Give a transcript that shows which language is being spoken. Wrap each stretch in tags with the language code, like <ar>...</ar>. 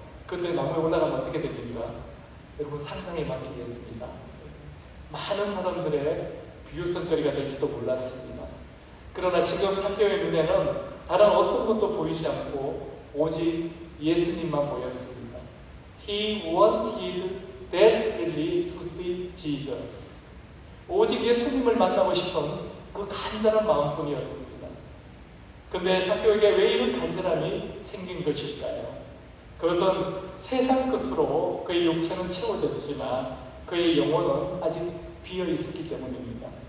<ko>그때 나무에 올라가면 어떻게 됩니까? 여러분 상상에 맡기겠습니다. 많은 사람들의 비웃음거리가 될지도 몰랐습니다. 그러나 지금 삭개오의 눈에는 다른 어떤 것도 보이지 않고 오직 예수님만 보였습니다.</ko> <en>He wanted desperately to see Jesus.</en> <ko>오직 예수님을 만나고 싶은 그 간절한 마음뿐이었습니다. 그런데 삭개오에게 왜 이런 간절함이 생긴 것일까요? 그것은 세상 것으로 그의 육체는 채워졌지만 그의 영혼은 아직 비어 있었기 때문입니다.</ko>